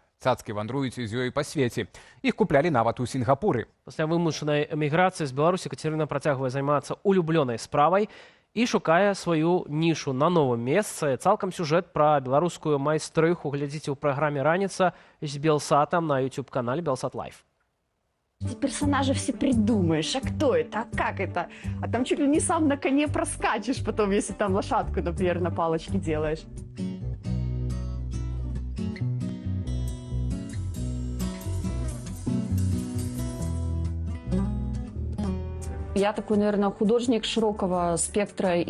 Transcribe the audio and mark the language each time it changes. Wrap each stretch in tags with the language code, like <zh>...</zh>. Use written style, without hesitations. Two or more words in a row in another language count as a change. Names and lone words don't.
<be>Цацкі вандруюць з ёй па свеце. Іх куплялі нават у Сінгапуры. Пасля вымушанай эміграцыі з Беларусі Кацярына працягвае займацца улюблёнай справай і шукае сваю нішу на новым месцы. Цалкам сюжэт пра беларускую майстрыху глядзіце ў праграме «Раніца» з Белсатом на YouTube-канале «Белсат Лайф».</be> <ru>Эти персонажи все придумаешь, а кто это, а как это? А там чуть ли не сам на коне проскачешь потом, если там лошадку, например, на палочке делаешь. Я такой, наверное, художник широкого спектра и цикла.</ru>